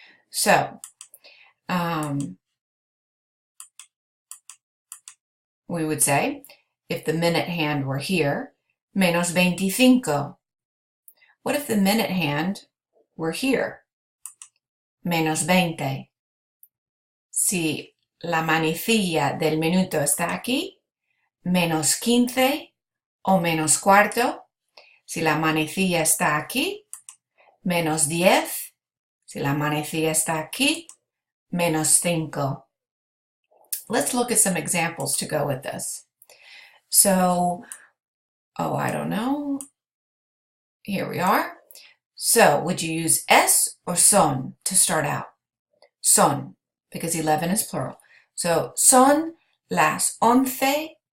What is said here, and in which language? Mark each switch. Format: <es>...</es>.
<en>So, we would say, if the minute hand were here, menos 25. What if the minute hand were here?</en> <es>Menos 20. Si la manecilla del minuto está aquí, menos 15 o menos cuarto. Si la manecilla está aquí, menos 10. Si la manecilla está aquí, menos 5.</es> <en>Let's look at some examples to go with this. So, I don't know. Here we are. So, would you use es or son to start out? Son, because 11 is plural. So,</en> <es>son las 11.</es>